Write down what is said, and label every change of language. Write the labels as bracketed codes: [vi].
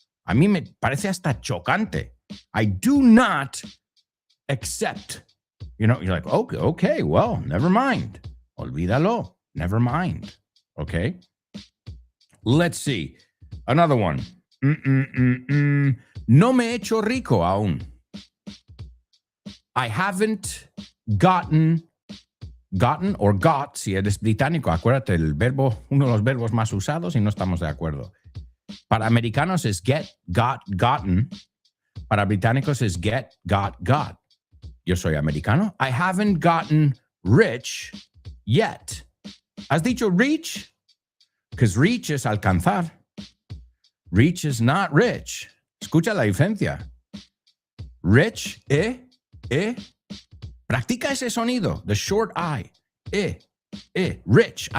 [es] A mí me parece hasta chocante. [en] I do not accept. You know, you're like, okay, well, never mind. [es] Olvídalo, [en] never mind. Okay? Let's see. Another one. [es] No me he hecho rico aún. [en] I haven't gotten gotten or got, [es] si eres británico, acuérdate, el verbo, uno de los verbos más usados y no estamos de acuerdo. Para americanos es get, got, gotten. Para británicos es get, got. Yo soy americano. [en] I haven't gotten rich yet. [es] ¿Has dicho reach? Because reach es alcanzar. [en] Reach is not rich. [es] Escucha la diferencia. [en] Rich, [es] Practica ese sonido, [en] the short I. Rich.